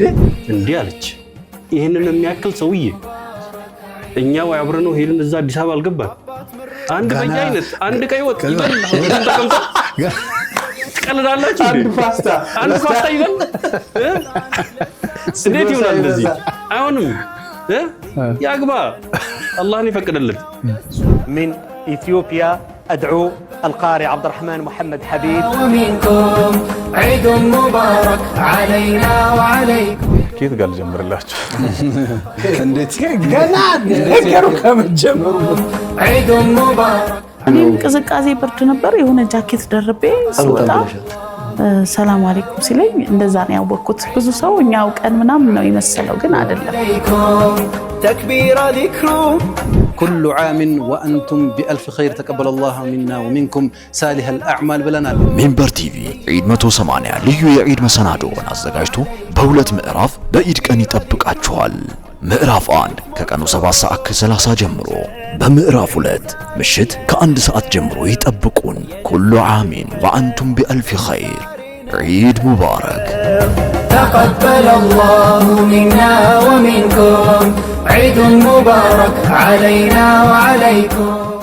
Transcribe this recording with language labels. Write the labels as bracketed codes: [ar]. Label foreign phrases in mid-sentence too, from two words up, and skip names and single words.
[am] እንዲህ አለች ይሄንን የሚያክል ሰውዬ እኛው አብረነው ሄድን እዛ አዲስ አበባ አልገባን አንድ በየአይነት አንድ ቀይ ወጥ ይበል ተቀምጦ ቀልዳላችሁ አንድ ፓስታ ይበል እንዴት ይሆናል እንደዚህ አይሆንም ያግባ አላህን ይፈቅድልን [ar] من إثيوبيا أدعو القارئ عبد الرحمن محمد حبيب ومنكم عيد مبارك علينا وعليكم كيف قال جمر الله [am] እንዴት ገና ነገሩ ከመጀመሩ [ar] عيد مبارك [am] እኔም ቅዝቃዜ ብርድ ነበር የሆነ ጃኬት ደርቤ ስወጣ [ar] سلام عليكم [am] ሲለኝ እንደዛ ነው ያወቅኩት ብዙ ሰው እኛው ቀን ምናምን ነው ይመስለው ግን አይደለም [ar] تكبير ذكرو كل عام وأنتم بألف خير تقبل الله منا ومنكم صالح الأعمال بلنا [am] ሚንበር ቲቪ ዒድ 180 ልዩ የዒድ መሰናዶውን አዘጋጅቶ በሁለት ምዕራፍ በዒድ ቀን ይጠብቃችኋል ምዕራፍ 1 ከቀኑ 7:30 ጀምሮ በምዕራፍ 2 ምሽት ከ1 ሰዓት ጀምሮ ይጠብቁን [ar] كل عام وأنتم بألف خير عيد مبارك تقبل الله منا ومنكم عيد مبارك علينا وعليكم